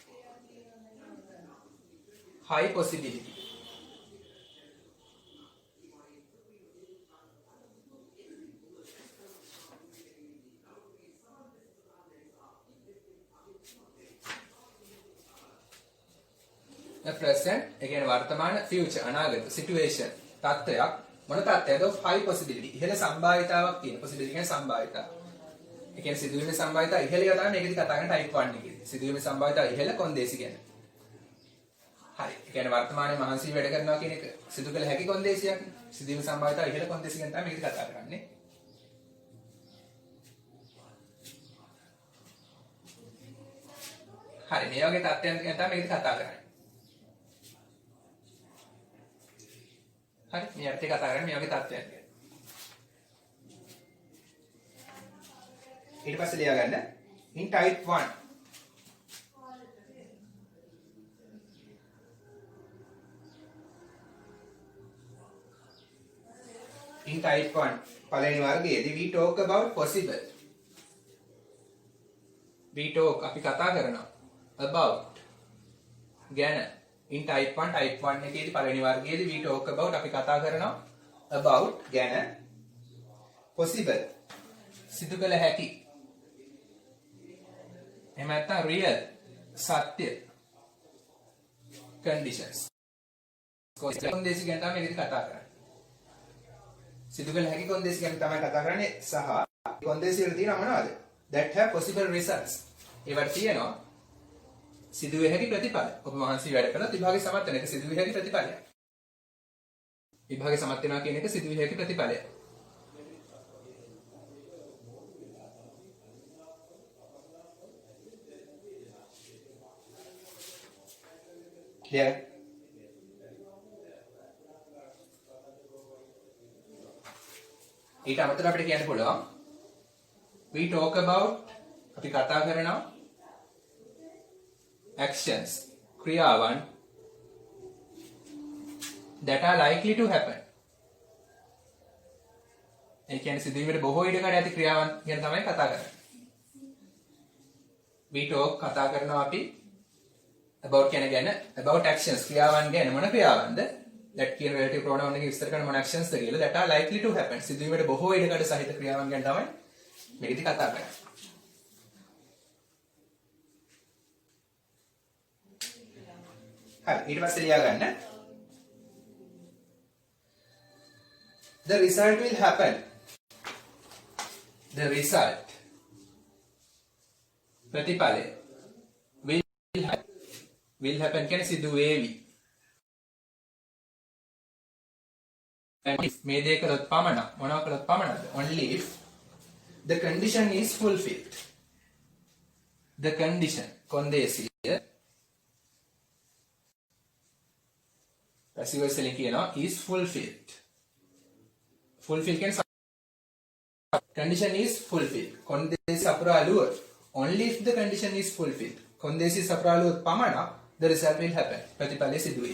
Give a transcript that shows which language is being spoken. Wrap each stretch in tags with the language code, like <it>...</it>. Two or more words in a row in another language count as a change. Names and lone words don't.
<en>high possibility the present again वर्तमान future අනාගත situation</en> <si>තත්ත්වයක් මොන තත්ත්වයක්ද</si> <en>of high possibility</en> <si>ඉහළ සම්භාවිතාවක් තියෙන</si> <en>possibility</en> <si>කියන්නේ සම්භාවිතාව. ඒ කියන්නේ සිදුවීමේ සම්භාවිතාව ඉහළ එක තමයි මේකෙදි කතා කරන type 1 එකේදී. සිදුවීමේ සම්භාවිතාව ඉහළ කොන්දේසි කියන්නේ. හරි. ඒ කියන්නේ වර්තමානයේ මහන්සි වැඩ කරනවා කියන එක සිදු කළ හැකි කොන්දේසියක්. සිදුවීමේ සම්භාවිතාව ඉහළ කොන්දේසි ගැන තමයි මේකෙදි කතා කරන්නේ. හරි. මේ වගේ තත්ත්වයන් ගැන තමයි මේකෙදි කතා කරන්නේ. හරි මේ අර්ථය කතා කරන්නේ මේ වගේ තත්ත්වයක් ගැන. ඊට පස්සේ ලියා ගන්න</si> <en>in type 1 in type 1</en> <si>පළවෙනි වර්ගයේදී</si> <en>we talk about possible we talk</en> <si>අපි කතා කරනවා about ගැන</si> <en>in type 1</en> <si>එකේදී පළවෙනි වර්ගයේදී</si> <en>we talk about</en> <si>අපි කතා කරනවා about ගැන possible සිදු කළ හැකි එහෙම නැත්නම් real සත්‍ය conditions කොන්දේසි ගැන තමයි මේකදී කතා කරන්නේ. සිදු කළ හැකි කොන්දේසි ගැන තමයි කතා කරන්නේ සහ කොන්දේසි වල තියෙනවා මොනවද?</si> <en>that have possible results.</en> <si>ඒවට තියෙනවා සිදුවේ හැකි ප්‍රතිඵල. ඔබ වහන්සේ වැඩ කළොත් විභාගයේ සමත් වෙන එක සිදුවේ හැකි ප්‍රතිඵලයක්. විභාගයේ සමත් වෙනවා කියන එක සිදුවේ හැකි ප්‍රතිඵලයක්.</si> <en>clear?</en> <si>ඊට අමතරව අපිට කියන්න පුළුවන්</si> <en>we talk about</en> <si>අපි කතා කරනවා</si> <en>actions ක්‍රියාවන් that are likely to happen.</en> <si>ඒ කියන්නේ සිදුවීමට බොහෝ ඉඩකඩ ඇති ක්‍රියාවන් ගැන තමයි කතා කරන්නේ.</si> <en>we talk</en> <si>කතා කරනවා අපි about ගැන</si> <en>about actions</en> <si>ක්‍රියාවන් ගැන මොන ක්‍රියාවන්ද that කියන</si> <en>relative pronoun</en> <si>එකේ විස්තර කරන මොන actions ද කියලා</si> <en>that are likely to happen</en> <si>සිදුවීමට බොහෝ ඉඩකඩ සහිත ක්‍රියාවන් ගැන තමයි මේකදී කතා කරන්නේ. හරි ඊට පස්සේ ලියා ගන්න</si> <en>the result will happen the result ප්‍රතිඵලය will happen</en> <si>කියන්නේ සිදු වේවි.</si> <en>and if</en> <si>මේ දේ කළොත් පමණක් මොනවා කළොත් පමණක්ද?</si> <en>only if the condition is fulfilled. the condition කොන්දේසිය passive voice</en> <si>වලින් කියනවා</si> <en>is fulfilled. fulfill කියන්නේ condition is fulfilled.</en> <si>කොන්දේසි සපුරාලුවොත්</si> <en>only if the condition is fulfilled.</en> <si>කොන්දේසි සපුරාලුවොත් පමණක්</si> <en>the result will happen.</en> <si>ප්‍රතිඵලය සිදු වෙයි.</si>